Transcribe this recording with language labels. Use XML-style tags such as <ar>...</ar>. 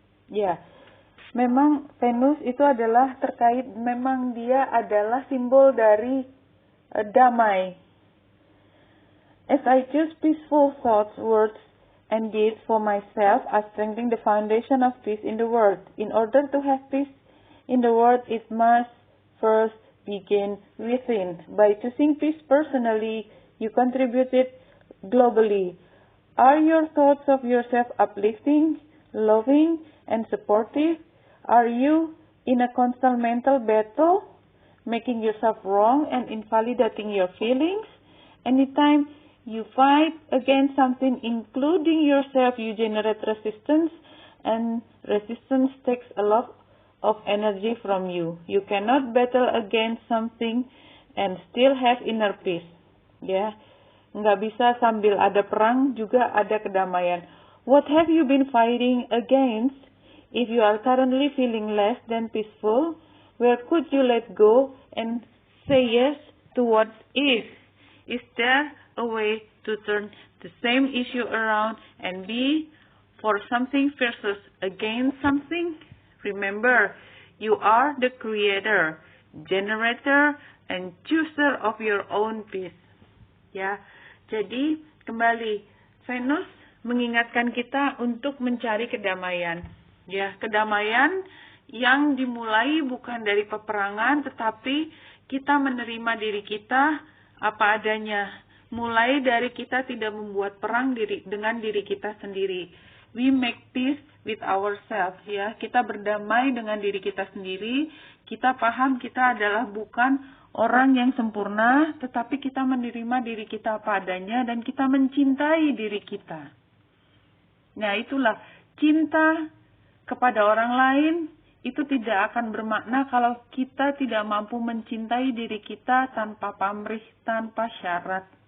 <id>Ya, memang Venus itu adalah terkait, memang dia adalah simbol dari damai.</id> <en>As I choose peaceful thoughts, words, and deeds for myself, I strengthen the foundation of peace in the world. In order to have peace in the world, it must first begin within. By choosing peace personally, you contribute it globally. Are your thoughts of yourself uplifting, loving, and supportive? Are you in a constant mental battle, making yourself wrong and invalidating your feelings? Anytime you fight against something, including yourself, you generate resistance, and resistance takes a lot of energy from you. You cannot battle against something and still have inner peace.</en> <id>Ya, nggak bisa sambil ada perang juga ada kedamaian.</id> <en>What have you been fighting against? If you are currently feeling less than peaceful, where could you let go and say yes to what is? Is there a way to turn the same issue around and be for something versus against something? Remember, you are the creator, generator, and chooser of your own peace.</en> <id>Ya, jadi kembali Venus mengingatkan kita untuk mencari kedamaian. Ya, kedamaian yang dimulai bukan dari peperangan, tetapi kita menerima diri kita apa adanya. Mulai dari kita tidak membuat perang dengan diri kita sendiri.</id> <en>We make peace with ourselves.</en> <id>Ya, kita berdamai dengan diri kita sendiri. Kita paham kita adalah bukan orang yang sempurna, tetapi kita menerima diri kita apa adanya dan kita mencintai diri kita. Nah, itulah cinta kepada orang lain itu tidak akan bermakna kalau kita tidak mampu mencintai diri kita tanpa pamrih, tanpa syarat.</id>